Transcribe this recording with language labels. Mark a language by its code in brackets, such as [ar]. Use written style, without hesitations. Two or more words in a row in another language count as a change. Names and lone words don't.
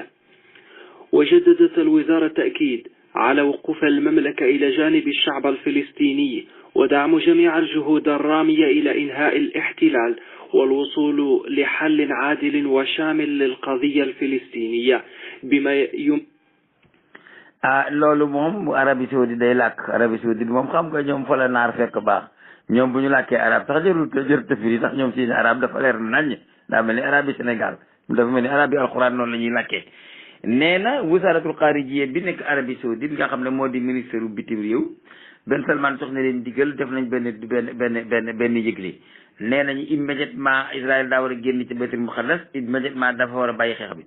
[ar] وجددت الوزارة التأكيد على وقوف المملكة إلى جانب الشعب الفلسطيني ودعم جميع الجهود الرامية إلى إنهاء الاحتلال والوصول لحل عادل وشامل للقضية الفلسطينية بما [wo] loolu moom Arabie Saoudite day làkk Arabie Saoudite moom xam nga ñoom fa la naar fekk baax ñoom bu ñu làkkee arab sax jërul tafiri sax ñoom seen arab dafa leer naññ daa mel ni arabi Sénégal dafa mel ni arabi alxuraan noonu la ñuy làkkee. nee na [ar] وزارة الخارجية [wo] bi nekk Arabie Saoudite nga xam ne moo di ministère bu bitim réew Ben Salman jox na leen digal def nañ benn yëgle nee nañu immédiatement Israël daa war a génn ci Baytul Muqaddas immédiatement dafa war a bàyyi xeex bi.